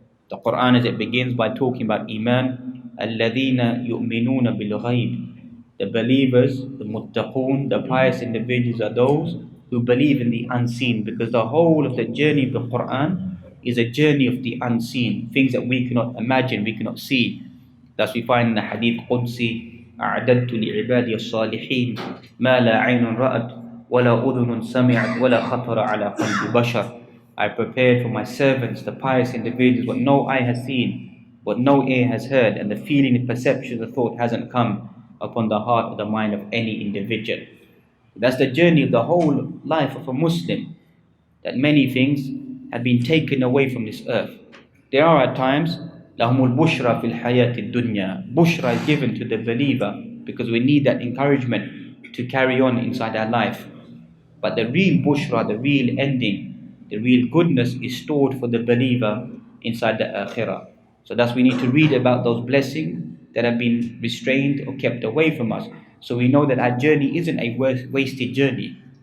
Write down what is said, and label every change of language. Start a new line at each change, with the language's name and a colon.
English: The Quran, as it begins by talking about Iman,
Arabic: الَّذِينَ يُؤْمِنُونَ بِالْغَيْبِ.
English: The believers, the muttaqun, the pious individuals are those who believe in the unseen, because the whole of the journey of the Quran is a journey of the unseen, things that we cannot imagine, we cannot see. Thus we find in the Hadith Qudsi,
Arabic: أعددت لعبادي الصالحين ما لا عين رأت ولا أذن سمعت ولا خطر على قلب بشر.
English: I prepared for my servants, the pious individuals, what no eye has seen, what no ear has heard, and the feeling, the perception, the thought hasn't come upon the heart or the mind of any individual. That's the journey of the whole life of a Muslim, that many things have been taken away from this earth. There are at times,
Arabic: لَهُمُ الْبُشْرَى فِي الْحَيَاةِ الدُّنْيَا.
English: Bushra is given to the believer because we need that encouragement to carry on inside our life. But the real bushra, the real ending, the real goodness is stored for the believer inside the akhirah. So thus we need to read about those blessings that have been restrained or kept away from us, so we know that our journey isn't a wasted journey.